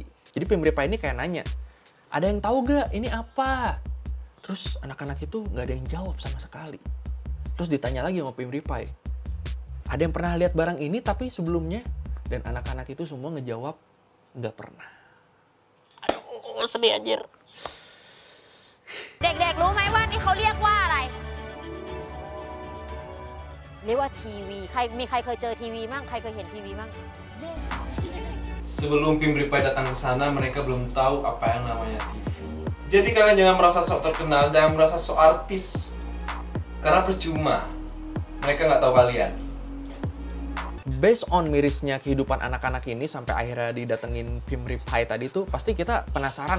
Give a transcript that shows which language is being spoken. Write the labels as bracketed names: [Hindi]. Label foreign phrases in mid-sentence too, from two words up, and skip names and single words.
[Indonesian] Jadi PewDiePie ini kayak nanya, ada yang tahu gak ini apa? Terus anak-anak itu nggak ada yang jawab sama sekali. Terus ditanya lagi sama PewDiePie, ada yang pernah lihat barang ini tapi sebelumnya? Dan anak-anak itu semua ngejawab, nggak pernah. Aduh, sedih anjir. [Thai] เด็กๆรู้ไหมว่านี่เขาเรียกว่าอะไรเรียกว่าทีวีมีใครเคยเจอทีวีมั่งใครเคยเห็นทีวีมั่ง [Indonesian] Sebelum PewDiePie datang ke sana, mereka belum tahu apa yang namanya TV. Jadi kalian jangan merasa sok terkenal, jangan merasa sok artis. Karena percuma. Mereka nggak tahu kalian. [English] Based on [Indonesian] mirisnya kehidupan anak-anak ini sampai akhirnya didatengin PewDiePie tadi tuh, pasti kita penasaran.